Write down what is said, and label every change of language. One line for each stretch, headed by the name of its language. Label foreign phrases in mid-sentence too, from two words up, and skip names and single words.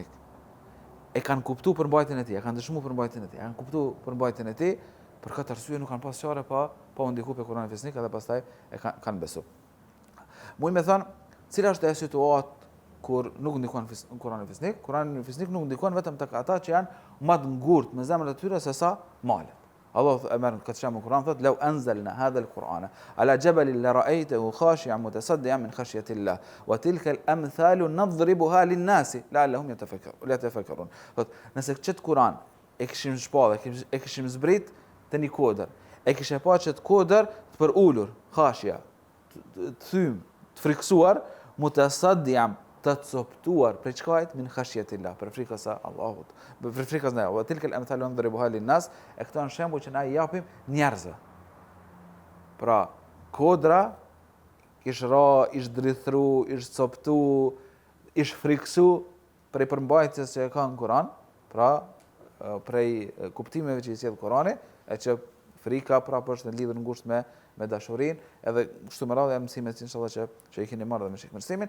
Albanian: E kanë kuptu përmbajtjen e tij, e kanë dëshmu përmbajtjen e tij, e kanë kuptu përmbajtjen e tij, për këtë arsye nuk kanë pas çare pa u ndiku pe Kur'ani fisnik edhe pastaj e kanë besu. Muj me thënë, cila është e situatë kur nuk ndikon Kur'ani fisnik? Kur'ani fisnik nuk ndikon vetëm tek ata që janë më të ngurtë me zemrat e tyre se sa malet. Allah e merr këtë shembull Kur'an thotë:
Arabic: "لو أنزلنا هذا القرآن على جبل لرأيته خاشعا متصدعا من خشية الله وتلك الأمثال نضربها للناس لعلهم يتفكرون."
Albanian: Thotë, nëse këtë Kur'an e kishim shpallë, e kishim zbrit te një kodër, e kishte pa çet kodër për ulur, khashia, të thym, të friksuar, mutasaddian të coptuar për çkajt
Arabic: من خشية الله,
Albanian: për frikës së Allahut, për frikës ne,
Arabic: وتلك الأمثال نضربها للناس,
Albanian: e këto janë shembull që na i japim njerëzve. Pra, kodra ish ra, ish drithru, ish coptu, ish friksu prej përmbajtjes që ka në Kur'an, pra prej kuptimeve që i sjell Kur'ani, e që frika, prapë është në lidhur ngushtë me dashurinë, edhe kështu me radhë janë mësimet inshallah që i keni marrë dhe me shikmërsimin.